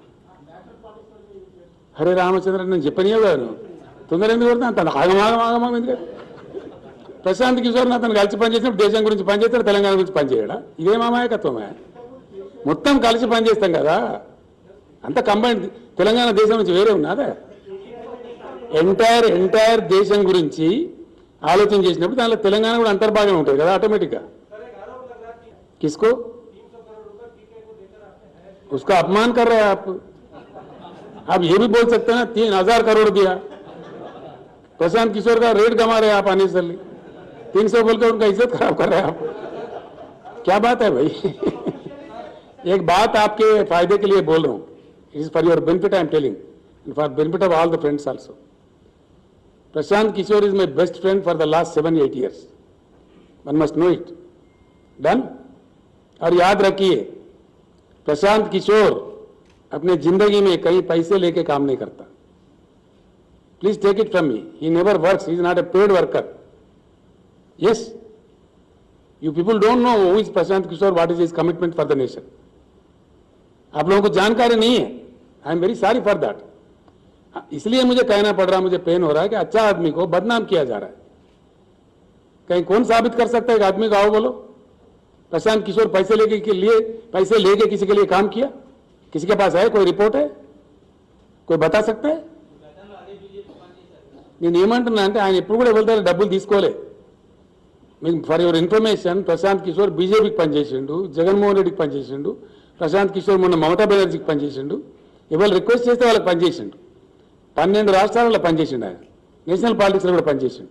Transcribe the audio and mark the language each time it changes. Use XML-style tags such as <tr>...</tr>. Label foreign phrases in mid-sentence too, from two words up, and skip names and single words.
<te>హరే రామచంద్ర నేను చెప్పనియో కాదు, తొందర ఎందుకు కొడుతున్నా అంత ఆగమాగమాగమా ఎందుకంటే ప్రశాంత్ కిషోర్ అతను కలిసి పనిచేసినప్పుడు దేశం గురించి పనిచేస్తాడు, తెలంగాణ గురించి పనిచేయడా? ఇదే మామాయకత్వమే. మొత్తం కలిసి పనిచేస్తాం కదా, అంత కంబైండ్. తెలంగాణ దేశం నుంచి వేరే ఉన్నదా? ఎంటైర్ దేశం గురించి ఆలోచన చేసినప్పుడు దానిలో తెలంగాణ కూడా అంతర్భాగం ఉంటుంది కదా ఆటోమేటిక్గా.</te> <hi>किसको? उसका अपमान कर रहे हैं आप ये भी बोल सकते हैं ना 3,000 करोड़ दिया, प्रशांत किशोर का रेट गंवा रहे हैं आप अननेसेसरली, 300 बोल के उनका इज्जत खराब कर रहे हैं आप। क्या बात है भाई? एक बात आपके फायदे के लिए बोल रहा हूं,</hi> <en>it is for your benefit I am telling, for benefit of all the friends also. Prashant Kishor is my best friend for the last 7-8 years. one must know it. done?</en> <hi>और याद रखिए प्रशांत किशोर अपने जिंदगी में कहीं पैसे लेके काम नहीं करता.</hi> <en>please take it from me, he never works, he is not a paid worker. yes, you people don't know who is Prashant Kishor, what is his commitment for the nation.</en> <hi>आप लोगों को जानकारी नहीं है.</hi> <en>I am very sorry for that.</en> <hi>इसलिए मुझे कहना पड़ रहा, मुझे पेन हो रहा है कि अच्छा आदमी को बदनाम किया जा रहा है. कहीं कौन साबित कर सकता है कि आदमी को आओ बोलो प्रशांत किशोर पैसे लेके किसी के लिए काम किया? किसी के पास है कोई रिपोर्ट है? कोई बता सकता है?</hi> <te>నేను ఏమంటున్నా అంటే ఆయన ఎప్పుడు కూడా ఎవరి డబ్బులు తీసుకోలే. మీకు</te> <en>for your information</en> <te>ప్రశాంత్ కిషోర్ బీజేపీకి పనిచేసిండు, జగన్మోహన్ రెడ్డికి పనిచేసిండు, ప్రశాంత్ కిషోర్ మొన్న మమతా బెనర్జీకి పనిచేసిండు. ఎవరు రిక్వెస్ట్ చేస్తే వాళ్ళకి పనిచేసిండు. 12 రాష్ట్రాలలో పనిచేసిండు ఆయన.</te> <en>national politicsలో</en> <te>కూడా పనిచేసిండు.</te>